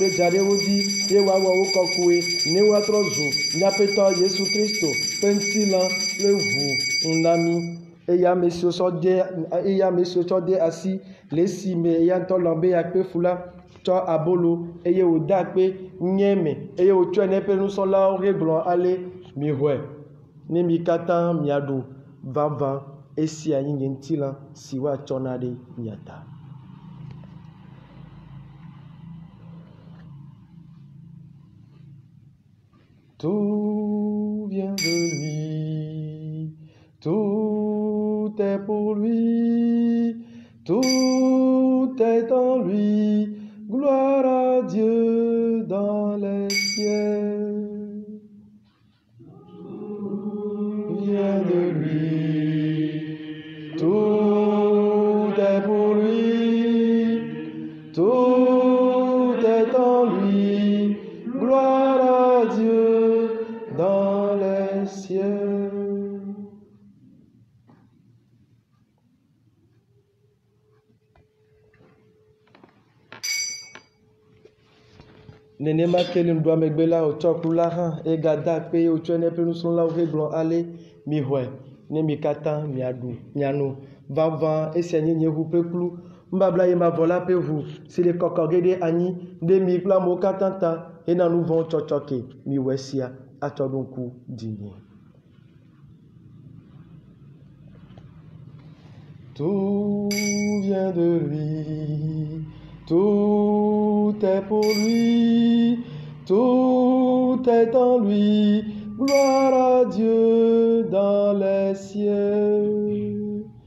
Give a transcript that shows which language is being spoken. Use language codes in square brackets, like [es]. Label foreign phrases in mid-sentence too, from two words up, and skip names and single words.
[ee] ɖe dza ɖe wo dzi ye woawɔ wo kɔkɔe ne woatrɔ zu míaƒetɔ Yesu Kristo ƒe ŋutilã kple ʋu na mí eya ame siwo tsɔ de asi le esi me eya ŋutɔ lɔ̃ be yakpe fu la tsɔ abolo eye wòde akpe nye me eye wòtsɔe ne eƒe nusrɔ̃lawo hegblɔ ale mihɔe ne mi katã miaɖu vavã esia nye nye ŋutilã si woatsɔ na ɖe mia ta. [fr] Tout vient de lui, tout est pour lui, tout est en lui, gloire à Dieu dans les cieux. Tout vient de lui, tout est pour lui, tout est en lui, gloire à Dieu dans les cieux. [ee] Nenema kele ŋdɔ megbe la wotsɔ kplu la hã egada akpe ye wotsɔe ne eƒe nusrɔ̃lawo hegblɔ ale mihɔe ne mi katã miano vavã esia nye nye ʋu ƒe kplu nubabla ye mavɔ la ƒe ʋu si le kɔkɔ ge ɖe anyi ɖe mi kple amewo katã ta hena nu vɔ̃wo tsɔtsɔ ke miwɔ esia atsɔ ɖo ŋku dzinye. [fr] Tout vient de lui, tout est pour lui, tout est en lui, gloire à Dieu dans les cieux.